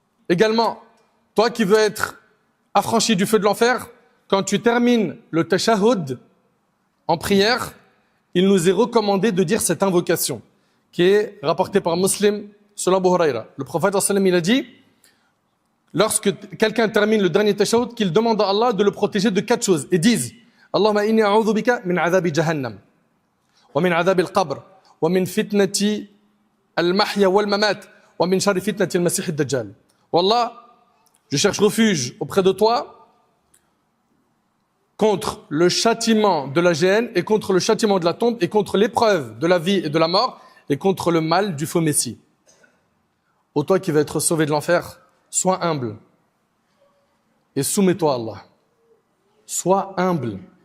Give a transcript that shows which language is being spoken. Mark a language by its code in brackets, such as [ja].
[fr] Également, toi qui veux être affranchi du feu de l'enfer, quand tu termines le tashahhud en prière, il nous est recommandé de dire cette invocation qui est rapportée par Muslim selon Abu Hurayra. Le prophète il a dit, lorsque quelqu'un termine le dernier tashahhud, qu'il demande à Allah de le protéger de 4 choses et dise, [ar] Allahumma inni a'udhu bika min adhabi jahannam wa min adhabi al-qabr ومن فتنة المحيا والممات ومن شر فتنة المسيح الدجال. [fr] Wallah, je cherche refuge auprès de toi contre le châtiment de la géhenne et contre le châtiment de la tombe et contre l'épreuve de la vie et de la mort et contre le mal du faux messie. Ô toi qui vas être sauvé de l'enfer, sois humble et soumets-toi à Allah. Sois humble.